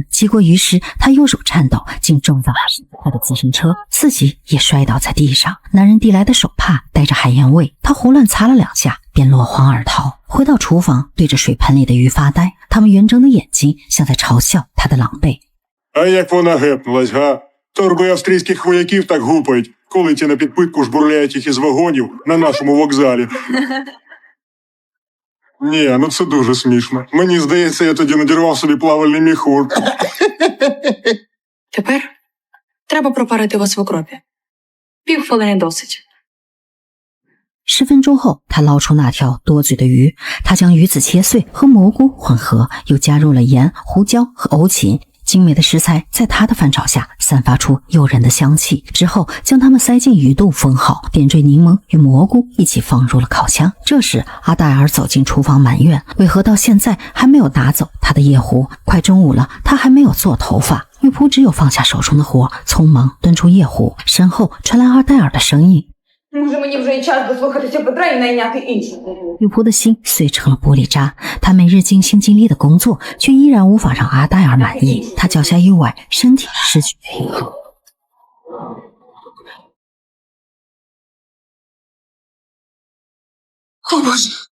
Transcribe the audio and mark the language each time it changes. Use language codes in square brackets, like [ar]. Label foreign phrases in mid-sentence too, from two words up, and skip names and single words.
[zh] 急过鱼时，他右手颤抖，竟撞在他的自行车，自己也摔倒在地上。男人递来的手帕带着海盐味，他胡乱擦了2下，便落荒而逃。回到厨房，对着水盆里的鱼发呆，他们圆睁的眼睛像在嘲笑他的狼狈。 [uk] А як вона гепнулась, га? Торби австрійських вояків так гупають, коли ті на підпитку жбурляють їх із вагонів на нашому вокзалі. Ні, ну це дуже смішно. Мені здається, я тоді надірвав собі плавальний міхур. Тепер треба пропарити вас в окропі. Півхвилини досить. [zh] 10 分钟后，他捞出那条多嘴的鱼，他将鱼子切碎和蘑菇混合，又加入了盐、胡椒和欧芹。精美的食材在他的翻炒下散发出诱人的香气。之后，将它们塞进鱼肚封好，点缀柠檬与蘑菇一起放入了烤箱。这时，阿黛尔走进厨房埋怨，为何到现在还没有拿走他的夜壶？快中午了，他还没有做头发。女仆只有放下手中的活，匆忙端出夜壶。身后传来阿黛尔的声音。 [uk] Може, мені вже й час дослухатися Петра і найняти іншу. [zh] 女仆的心碎成了玻璃渣，她每日尽心尽力的工作，却依然无法让阿黛尔满意。她脚下一崴，身体失去平衡。 [uk] О, Боже.